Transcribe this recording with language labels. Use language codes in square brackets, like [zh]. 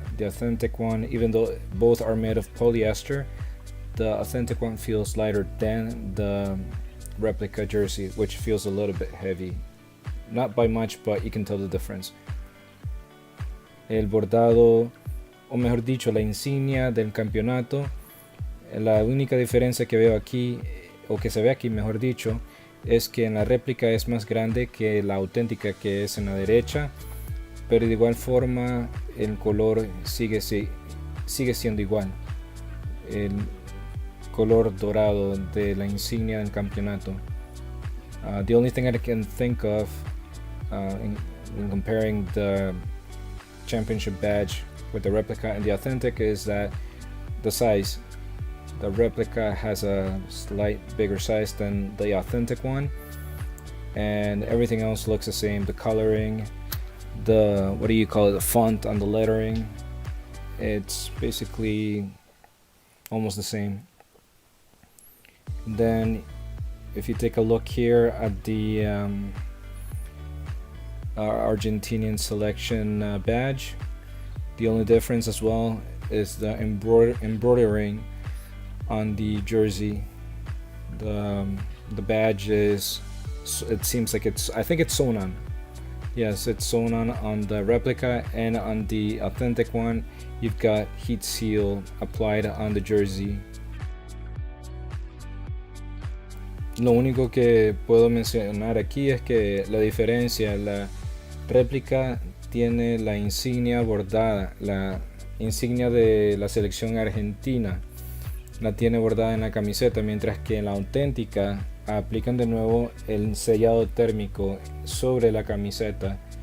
[en] The authentic one, even though both are made of polyester, the authentic one feels lighter than the replica jersey, which feels a little bit heavy. Not by much, but you can tell the difference. [es] El bordado, o mejor dicho, la insignia del campeonato, la única diferencia que veo aquí, o que se ve aquí mejor dicho, es que en la réplica es más grande que la auténtica, que es en la derecha, pero de igual forma el color sigue siendo igual, el color dorado de la insignia del campeonato. [en] The only thing I can think of in comparing the championship badge with the replica and the authentic is that the size. The replica has a slight bigger size than the authentic one, and everything else looks the same. The coloring, the the font on the lettering, it's basically almost the same. Then if you take a look here at the Argentinian selection badge, the only difference as well is the embroidering on the jersey. The badge is, it seems like I think it's sewn on. Yes, it's sewn on the replica, and on the authentic one you've got heat seal applied on the jersey. [es] Lo único que puedo mencionar aquí es que la diferencia, la réplica tiene la insignia bordada, la insignia de la selección argentina la tiene bordada en la camiseta, mientras que en la auténtica aplican de nuevo el sellado térmico sobre la camiseta.